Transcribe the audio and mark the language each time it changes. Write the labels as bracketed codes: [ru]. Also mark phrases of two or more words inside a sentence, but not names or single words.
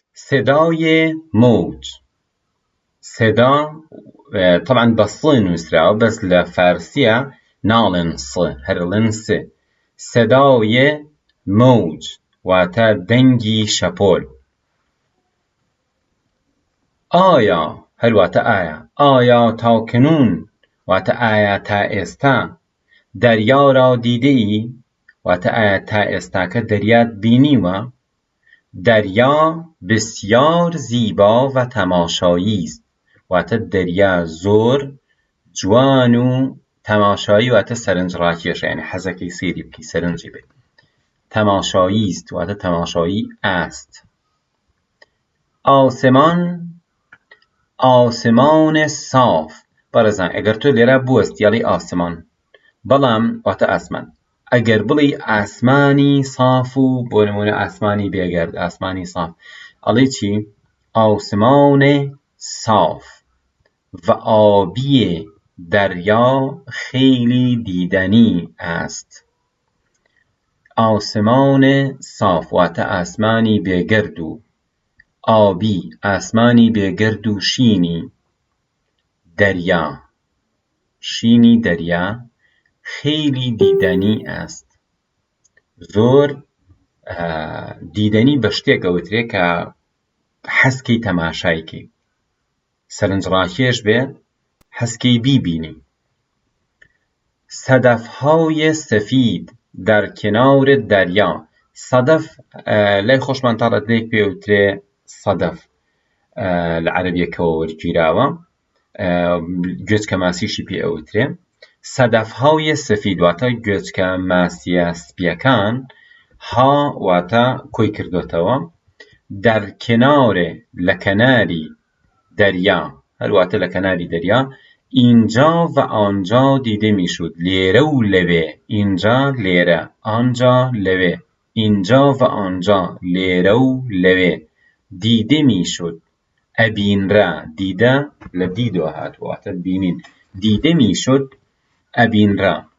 [fa] صدای موج. [ckb] صدا طبعا بصي نووسراوە بەس لە فارسیە ناڵێن هەرڵێن سێ. [fa] صدای موج [ckb] واتە دەنگی شەپۆل. ئایا هەرواتە ئایا، ئایا تاکنون واتە ئایا تا ئێستا [fa] دەریا را دیدەی [ckb] واتە ئایا تا ئێستاکە دەریات بینیوە. [fa] دەریا بسیار زیبا و تەماشایی است [ckb] واتە دەریا زۆر جوان و تەماشایی واتە سەرنجڕاکێشە، یعنی حەزەکەی سەیری بکەی سەرنجی بێت. [fa] تەماشایی است واتە تەماشایی است. ئاسمان، ئاسمان صاف. [ckb] بەڕێزان ئەگەر تۆ لێرە بوەستیاڵی ئاسمان بەڵام واتە ئاسمان، ئەگەر بڵی ئاسمانی صاف و بۆ نمونە ئاسمانی بێگەرد، ئاسمانی صاف ئەڵێ چی؟ [fa] آسمان صاف و آبی دریا خیلی دیدنی است. آسمان صاف [ckb] واتە ئاسمانی بێگەرد و ئابی ئاسمانی بێگەرد و شینی دەریا، شینی دەریا [fa] خیلی دیدنی است. [ckb] زۆر دیدنی بە شتێک ئەوترێ کە حەزکەی تەماشایکەی، سەرنجڕاکێش بێ حەزکەی بیبینی. [fa] صدفهای سفید در کنار دریا. [ckb] صدف لای خۆشمان تاڵەتلێک پێوترێ صدف لە عەرەبیەکەوە وەرگیراوە، گوێچکە ماسیشی پێ ئەوترێ. [fa] صدفهای سفید [ckb] واتە گوێچکە ماسیە سپیەکان، ها واتە کۆی کردوتەوە، [fa] در کنار [ckb] لە کەناری دەریا، هەرواتە لە کەناری دەریا، [fa] اینجا و آنجا دیده میشد. [ckb] لێرە و لەوێ، اینجا لێرە، آنجا لەوێ، [fa] اینجا و آنجا [ckb] لێرە و لەوێ [fa] دیده میشد. [ckb] ئەبینرا، دیدە لە دیدۆ هاتووە واتە بینین، [fa] دیده میشد [ckb] ئەبینرا.